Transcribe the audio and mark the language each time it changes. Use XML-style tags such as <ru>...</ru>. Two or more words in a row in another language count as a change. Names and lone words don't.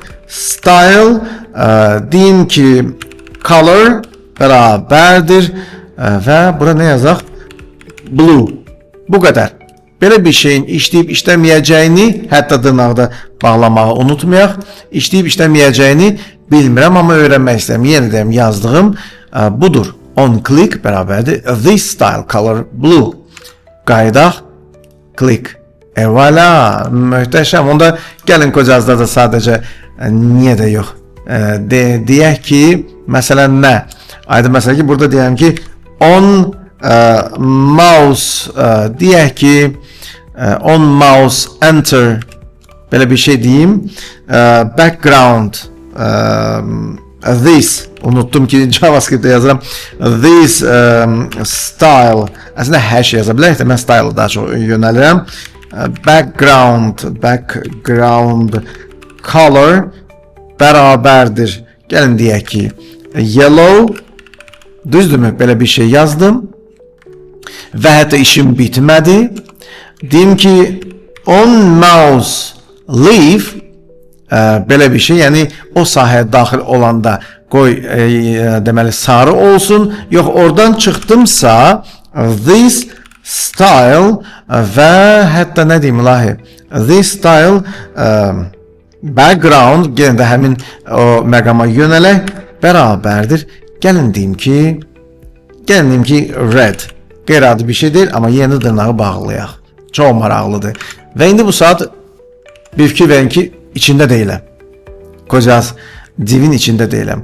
<az>Style, deyim ki, color bərabərdir və bura nə yazaq? Blue. Bu qədər. Belə bir şeyin işləyib işləməyəcəyini, hətta dırnaqda bağlamağı unutmayaq. İşləyib işləməyəcəyini bilmirəm, amma öyrənmək istəyəm. Yenə deyəm, yazdığım budur.</az> <en>On click bərabərdir. This style color blue.</en> <az>Qaydaq, click. Voilà, möhtəşəm. Onda gəlin qocazda da sadəcə niyə də yox. Deyək ki, məsələn nə? Aydın məsələ ki, burada deyəm ki,</az> <en>on mouse,</en> <az>deyək ki,</az> <en>on mouse enter,</en> <az>belə bir şey deyim,</az> <en>background, this,</en> <az>unuttum ki, JavaScript'te yazıram,</az> <en>this style,</en> <az>əslində hər şey yaza bilərik də, mən style'ı daha çox yönəlirəm,</az> <en>background color</en> <az>bərabərdir. Gəlin deyək ki, yellow, düzdürmü? Belə bir şey yazdım. Və hətta işim bitmədi. Deyim ki,</az> <en>on mouse leaf,</en> <az>belə bir şey, yəni o sahəyə daxil olanda qoy deməli sarı olsun. Yox, oradan çıxdımsa</az> <en>this style</en> <az>və hətta nə deyim ilahi,</az> <en>this style background,</en> <az>yenə də həmin o məqama yönələk bərabərdir. Gəlin deyim ki red. Qeyri-adi bir şey deyil, amma yenə də dırnağı bağlayaq. Çox maraqlıdır. Və indi bu saat bir fikir verin ki, içində deyiləm. Qocaz divin içində deyiləm.</az>